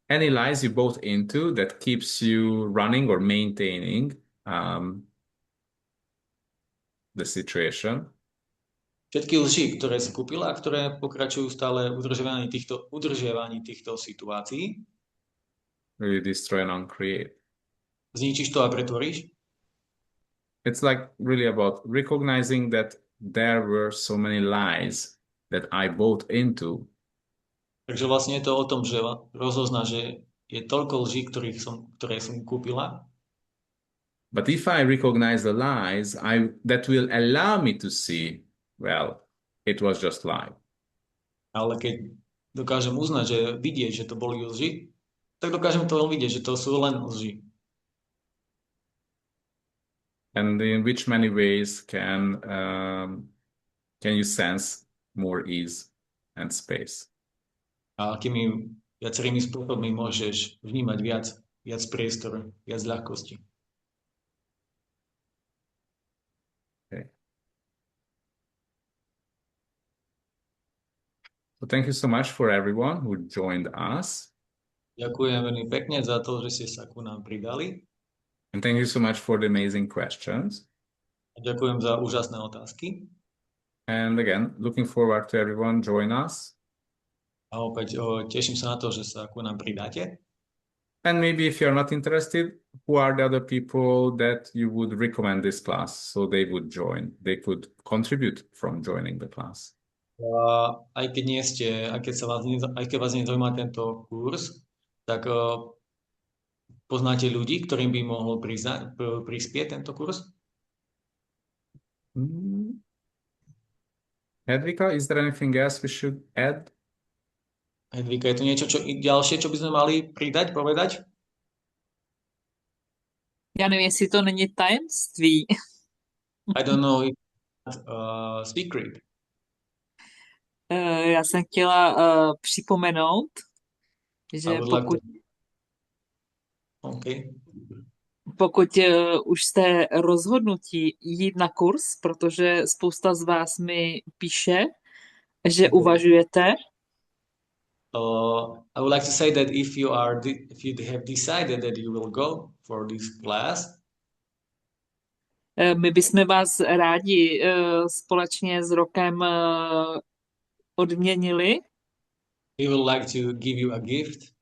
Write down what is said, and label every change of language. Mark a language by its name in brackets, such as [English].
[English] Any lies you bought into that keeps you running or maintaining the situation. [Slovak] Všetky lži, ktoré si kúpila a ktoré pokračujú stále udržiavaní týchto situácií. [English] Really destroy and uncreate. [Slovak] Zničíš to a pretvoríš? [English] It's like really about recognizing that there were so many lies that I bought into. [Slovak] Takže vlastne je to o tom, že rozozná, že je toľko lží, ktoré som kúpila. [English] But if I recognize the lies, that will allow me to see, well, it was just lie. [Slovak] Ale keď dokážem uznať, že vidieť, že to boli lži, tak dokážem to vidieť, že to sú len lži. [English] And in which many ways can you sense more ease and space? [Slovak] A akými viacerými spôsobmi môžeš vnímať viac priestoru, viac ľahkosti. [English] Okay. So thank you so much for everyone who joined us. [Slovak] Ďakujem veľmi pekne za to, že ste sa ku nám pridali. [English] And thank you so much for the amazing questions. [Slovak] A ďakujem za úžasné otázky. [English] And again, looking forward to everyone join us. [Slovak] A opäť teším sa na to, že sa ku nám pridáte. [English] And maybe if you're not interested, who are the other people that you would recommend this class so they would join? They could contribute from joining the class. [Slovak] Aj keď vás nezaujíma tento kurz, tak poznáte ľudí, ktorým by mohol prispieť tento kurz? [English] Hedvika, is there anything else we should add? [Slovak] Hedvika, je tu niečo ďalšie, čo by sme mali pridať, povedať? [Czech] Já nevím, jestli to není tajemství. [English] I don't know if it's secret. [Czech] Já jsem chtěla připomenout, [English] I [Czech] že [English] would like to. Okay. [Czech] pokud už jste rozhodnutí jít na kurz, protože spousta z vás mi píše, že uvažujete, [English] I would like to say that if you have decided that you will go for this class, [Czech] my bychom vás rádi společně s Rokem odměnili [English] we would like to give you a gift